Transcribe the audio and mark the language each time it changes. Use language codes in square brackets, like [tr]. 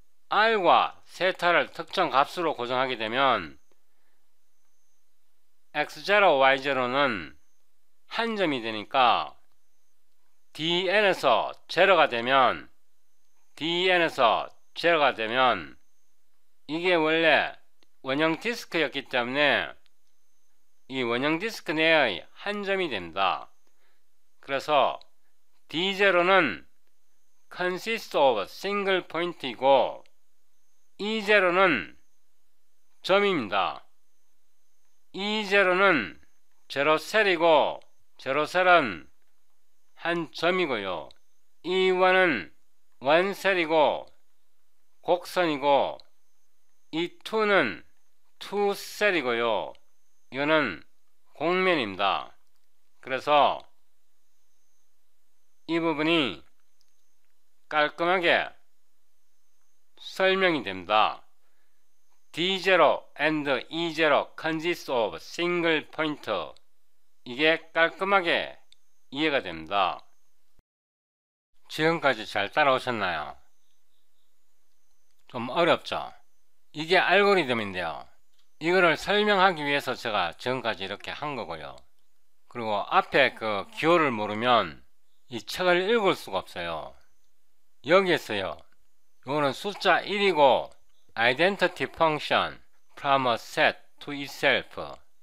[ko] r과 세타를 특정 값으로 고정하게 되면 x0, y0는 한 점이 되니까 dn에서 제로가 되면 이게 원래 원형 디스크였기 때문에 이 원형 디스크 내의 한 점이 됩니다. 그래서 D0는 [en] consist of single point [ko] 이고 E0는 점입니다. E0는 제로셀이고 제로셀은 한 점이고요. E1은 원셀이고 곡선이고 E2는 투셀이고요. 이거는 곡면입니다. 그래서 이 부분이 깔끔하게 설명이 됩니다. [en] D0 and E0 consist of single point. [ko] 이게 깔끔하게 이해가 됩니다. 지금까지 잘 따라오셨나요? 좀 어렵죠? 이게 알고리즘인데요. 이거를 설명하기 위해서 제가 지금까지 이렇게 한 거고요. 그리고 앞에 그 기호를 모르면 이 책을 읽을 수가 없어요. 여기에서요. 이거는 숫자 1이고 [en] identity function from a set to itself.